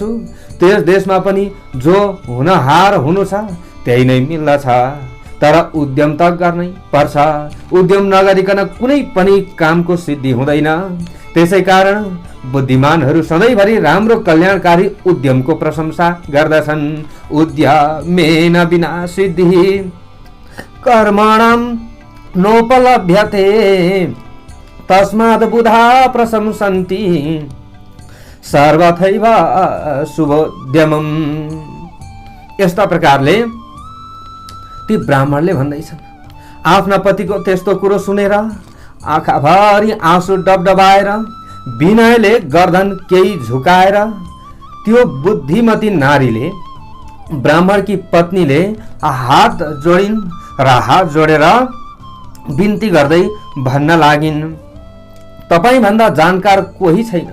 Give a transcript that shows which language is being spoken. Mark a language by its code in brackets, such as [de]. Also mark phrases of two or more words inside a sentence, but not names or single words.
[ne] त्यस देशमा पनि जो हुनहार हुनु छ त्यही नै मिल्दछ, तर उद्यम त गर्नै पर्छ। उद्यम नगरिकन कुनै पनि कामको सिद्धि हुँदैन। त्यसै कारण बुद्धिमानहरू सधैँभरि राम्रो कल्याणकारी उद्यमको प्रशंसा गर्दछन्। [sa] उद्यमेन विना सिद्धि कर्मणां नोपलभ्यते तस्मात् बुधा प्रशंसन्ति सर्वथैव शुभोद्यमम्। [ne] यस्ता प्रकारले ती ब्राह्मणले भन्दैछन्। आफ्ना पतिको त्यस्तो कुरो सुनेर आँखाभरि आँसु डबडबाएर विनयले गर्दन केही झुकाएर त्यो बुद्धिमती नारीले ब्राह्मणकी पत्नीले हात जोडिन् र हात जोडेर बिन्ती गर्दै भन्न लागिन्, तपाईँ भन्दा जानकार कोही छैन।